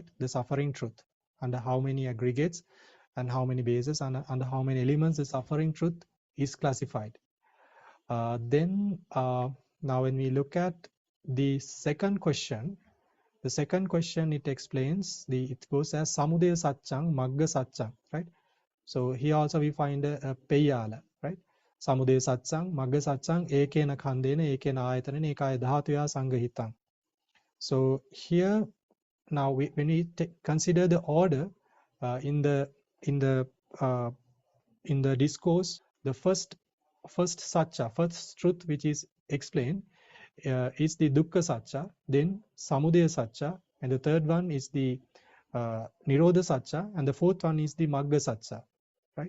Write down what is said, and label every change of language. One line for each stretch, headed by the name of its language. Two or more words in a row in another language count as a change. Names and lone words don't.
English: The suffering truth, under how many aggregates and how many bases and under how many elements the suffering truth is classified. Then now when we look at the second question it explains it goes as
Pali: Samudaya Satchang, Magga Satchang,
English: right? So here also we find a Peyala, right?
Pali: Samudaya Satchang, Magga Satchang, Ekena Khandena, Ekena Ayatanena, Ekaya Dhātuya Sanghitang.
English: So here now when we consider the order in the discourse, the first Satcha, first truth which is explained is the
Pali: Dukkha Satcha,
English: then
Pali: Samudaya Satcha,
English: and the third one is the
Pali: Nirodha Satcha,
English: and the fourth one is the
Pali: Magga Satcha,
English: right?